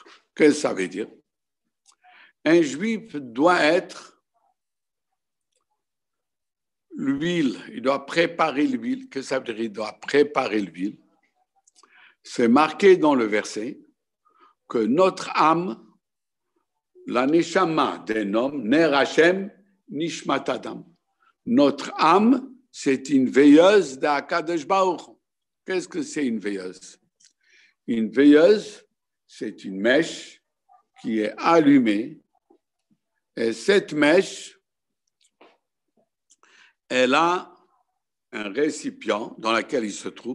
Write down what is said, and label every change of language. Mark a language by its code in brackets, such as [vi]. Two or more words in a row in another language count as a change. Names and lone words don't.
[fr] Qu'est-ce que ça veut dire? Un juif doit être l'huile, il doit préparer l'huile. Qu'est-ce que ça veut dire? Il doit préparer l'huile. C'est marqué dans le verset que notre âme, la neshama d'un homme, [he] נר השם נשמת אדם. [fr] Notre âme, c'est une veilleuse d' [he] הקדוש ברוך. [fr] Qu'est-ce que c'est une veilleuse? Une veilleuse, c'est une mèche qui est allumée. Et cette mèche, elle a un récipient dans lequel il se trouve.